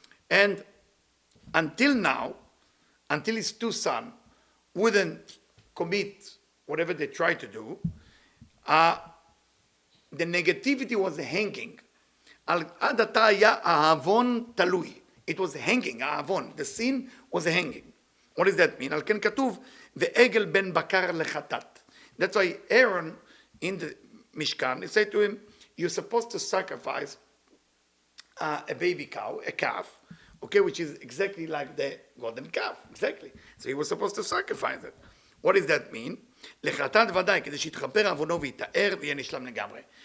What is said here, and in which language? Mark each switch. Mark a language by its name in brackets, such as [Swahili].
[English] And until now, until his two sons wouldn't commit whatever they tried to do, the negativity was hanging. [Hebrew] עד עתה היה האבון תלוי. [English] It was hanging, [Hebrew] האבון. [English] The sin was hanging. What does that mean? [Hebrew] על כן כתוב, ועגל בן בקר לחטאת. [English] That's why Aaron in the Mishkan, he said to him, you're supposed to sacrifice a baby cow, a calf, okay, which is exactly like the golden calf, exactly. So he was supposed to sacrifice it. What does that mean? [Hebrew] לחטאת ודאי, כדי שיתחבר עוונו ויתאר ויהיה נשלם לגמרי.